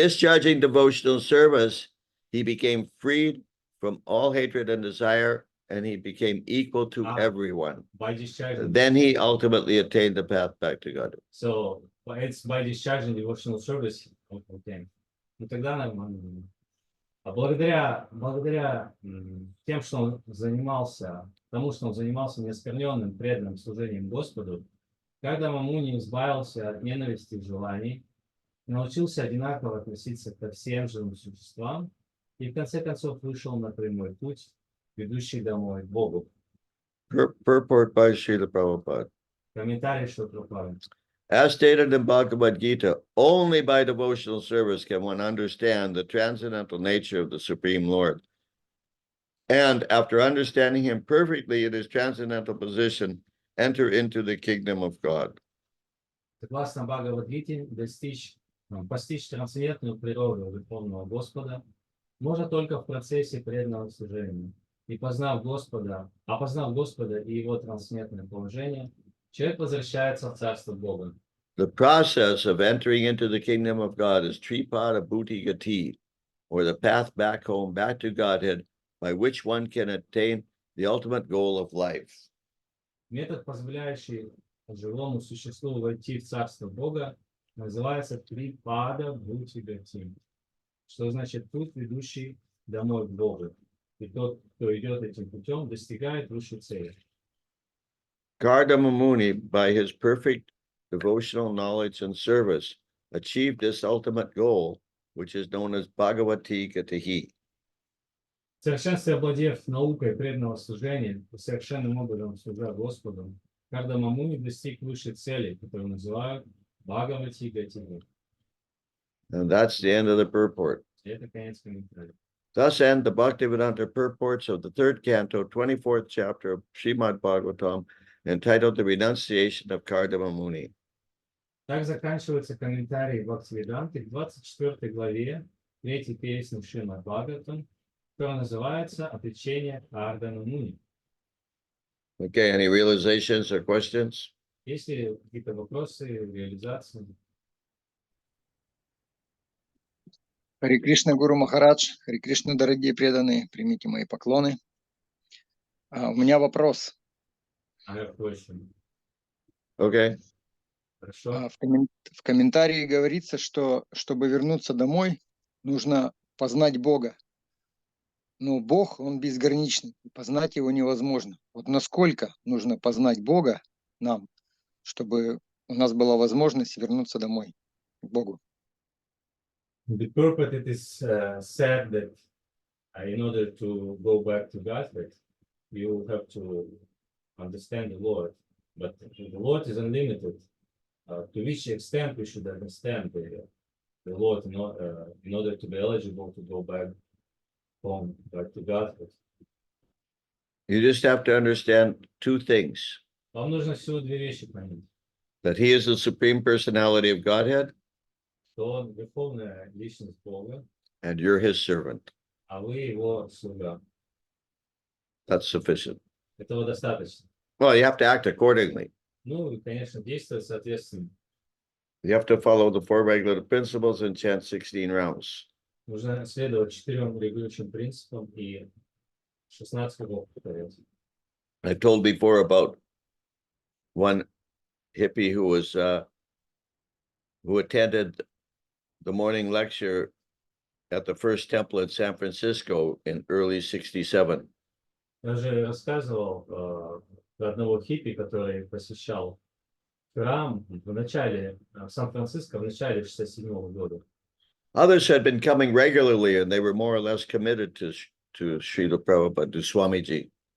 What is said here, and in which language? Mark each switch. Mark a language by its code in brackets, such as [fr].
[en] discharging devotional service, he became freed from all hatred and desire, and he became equal to everyone. by discharging. Then he ultimately attained the path back to God. So it's by discharging devotional service. Okay. [ru] ну тогда нормально. А благодаря тем, что он занимался, тому, что он занимался неоскверненным преданным служением Господу, когда Мамуни избавился от ненависти и желаний, научился одинаково относиться ко всем живым существам и в конце концов вышел на прямой путь, ведущий домой к Богу. [en] Purport by Srila Prabhupada. [ru] Комментарий Шилапрабхупады. [en] As stated in Bhagavad Gita, only by devotional service can one understand the transcendental nature of the Supreme Lord. And after understanding him perfectly in his transcendental position, enter into the kingdom of God. [ru] Согласно Бхагавадгите, постичь трансцендентную природу Верховного Господа можно только в процессе преданного служения. И опознав Господа и его трансцендентное положение, человек возвращается в Царство Бога. [en] The process of entering into the kingdom of God is Tripada Bhuti Gati, or the path back home, back to Godhead, by which one can attain the ultimate goal of life. [ru] Метод, позволяющий живому существу войти в Царство Бога, называется Трипада Бхути Гати, что значит путь, ведущий домой к Богу. И тот, кто идет этим путем, достигает высшей цели. [en] Kardama Muni, by his perfect devotional knowledge and service, achieved this ultimate goal, which is known as Bhagavati Gatihi. [ru] В совершенстве овладев наукой преданного служения и совершенным образом служа Господу, Кардама Муни достиг высшей цели, которую называют Бхагавати Гати. [en] And that's the end of the purport. [ru] Это конец комментария. [en] Thus end the Bhaktivedanta purports of the third canto, 24th chapter of Srimad Bhagavatam, entitled The Renunciation of Kardama Muni. [ru] Так заканчиваются комментарии Бхактивиданты к 24 главе 3 песни Шримад Бхагаватам, которая называется «Отречение Кардама Муни». [en] Okay, any realizations or questions? [ru] Есть ли какие-то вопросы, реализации? Харе Кришна, Гуру Махарадж, Харе Кришна, дорогие преданные, примите мои поклоны. У меня вопрос. [en] I have a question. Okay. [ru] Хорошо. В комментарии говорится, что чтобы вернуться домой, нужно познать Бога. Но Бог, Он безграничный, и познать Его невозможно. Вот насколько нужно познать Бога нам, чтобы у нас была возможность вернуться домой к Богу? [en] The purport it is said that in order to go back to Godhead, you have to understand the Lord. But the Lord is unlimited. To which extent we should understand the Lord in order to be eligible to go back home, back to Godhead? You just have to understand two things. [ru] Вам нужно всего две вещи понять. [en] That he is the Supreme Personality of Godhead, [ru] Что Он верховная личность Бога, [en] and you're his servant. [ru] а вы Его слуга. [en] That's sufficient. [ru] Этого достаточно. [en] Well, you have to act accordingly. [ru] Ну и, конечно, действовать соответственно. [en] You have to follow the four regulative principles and chant 16 rounds. [ru] Нужно следовать 4 регулирующим принципам и 16 кругов повторять. [en] I told before about one hippie who attended the morning lecture at the First Temple in San Francisco in early '67. [ru] Я же рассказывал про одного хиппи, который посещал храм в Сан-Франциско в начале 67-го года. [en] Others had been coming regularly, and they were more or less committed to Srila Prabhupada, to Swamiji.